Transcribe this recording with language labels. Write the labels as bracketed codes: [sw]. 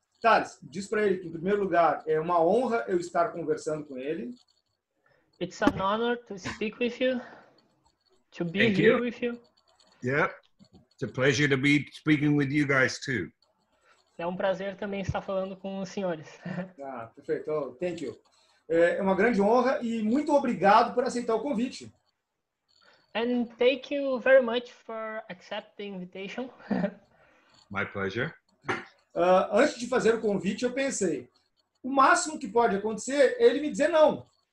[pt] Thales, diz para ele que, em primeiro lugar, é uma honra eu estar conversando com ele. [en] It's an honor to speak with you, to be Thank here you. with you. Yeah. It's a pleasure to be speaking with you guys too. [pt] É um prazer também estar falando com os senhores. Ah, perfeito. [en] Oh, thank you. [pt] É uma grande honra e muito obrigado por aceitar o convite. [en] And thank you very much for accepting the invitation. My pleasure. [pt] Antes de fazer o convite, eu pensei, o máximo que pode acontecer é ele me dizer não.